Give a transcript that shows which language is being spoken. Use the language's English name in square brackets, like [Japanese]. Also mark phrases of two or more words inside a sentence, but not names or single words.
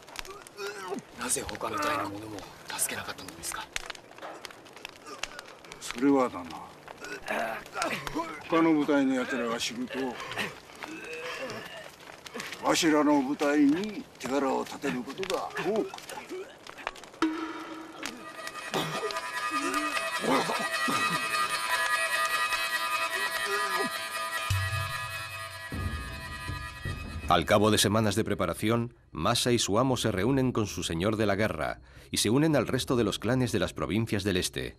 [Japanese] なぜ他の隊の者も助けなかったのですか。それはだな、他の部隊の奴らが知ると、わしらの部隊に力を立てることが多くなる。 [Spanish] Al cabo de semanas de preparación, Masa y su amo se reúnen con su señor de la guerra y se unen al resto de los clanes de las provincias del este.